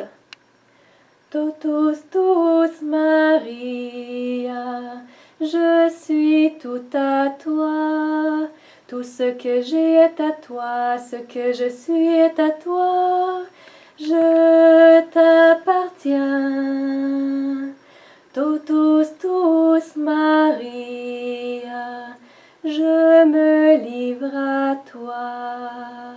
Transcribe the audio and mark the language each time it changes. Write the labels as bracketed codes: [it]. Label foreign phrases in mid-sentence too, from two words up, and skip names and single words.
[la] Totus tuus, Maria, [fr] je suis tout à toi. Tout ce que j'ai est à toi, ce que je suis est à toi. Je t'appartiens. [la] Totus tuus, Maria, [fr] je me livre à toi.